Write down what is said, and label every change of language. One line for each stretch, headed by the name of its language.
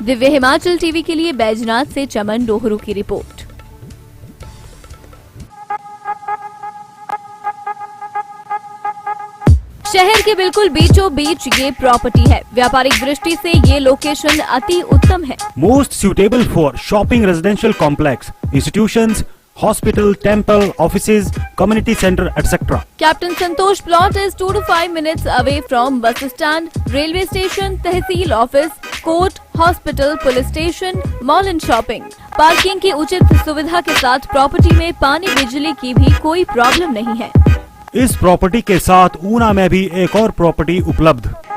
Hindi: Divya Himachal TV के लिए बैजनाथ से चमन रोहरू की रिपोर्ट। शहर के बिल्कुल बीचों बीच ये प्रॉपर्टी है। व्यापारिक दृष्टि से ये लोकेशन अति उत्तम है।
English: Most suitable for shopping residential complex, institutions, hospital, temple, offices, community center, etc. Captain Santosh plot is 2 to 5 minutes away from bus stand, railway station, tehsil office, court, hospital, police station, mall and shopping.
Hindi: Parking की उचित सुविधा के साथ property में पानी बिजली की भी कोई प्रॉब्लम नहीं है। इस प्रॉपर्टी के साथ ऊना में भी एक और प्रॉपर्टी उपलब्ध।